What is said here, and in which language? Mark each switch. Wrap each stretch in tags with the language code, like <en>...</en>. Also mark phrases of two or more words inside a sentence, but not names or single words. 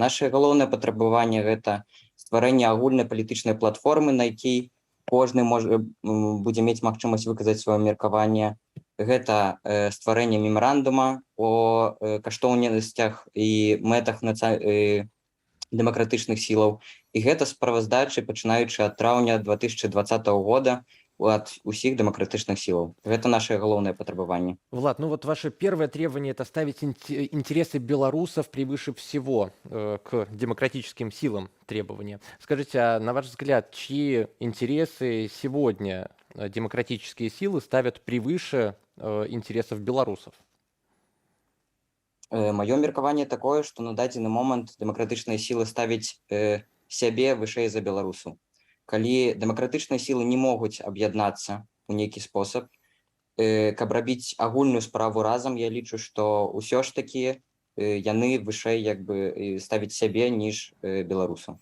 <be>Наша галоўнае патрабаванне – гэта стварэнне агульнай палітычнай платформы, на якій кожны будзе мець магчымасць выказаць сваё меркаванне. Гэта стварэнне мемарандума о каштоўнасцях і мэтах дэмакратычных сілаў. І гэта справаздачы, пачынаючы ад траўня 2020 года, от усіх</be> <ru>демократичных сил. Это наше главное потребование. Влад, ну вот ваше первое требование – это ставить интересы белорусов превыше всего к демократическим силам требования. Скажите, а на ваш взгляд, чьи интересы сегодня демократические силы ставят превыше интересов белорусов?</ru> <be>Мое меркаванне такое, что на дадзены момент демократичные силы ставить сябе вышэй за беларусаў. Калі дэмакратычныя сілы не могуць аб'яднацца ў нейкі спосаб, каб рабіць агульную справу разам, я лічу, што ўсё ж такі яны вышэй як бы ставіць сябе ніж беларусаў.</be>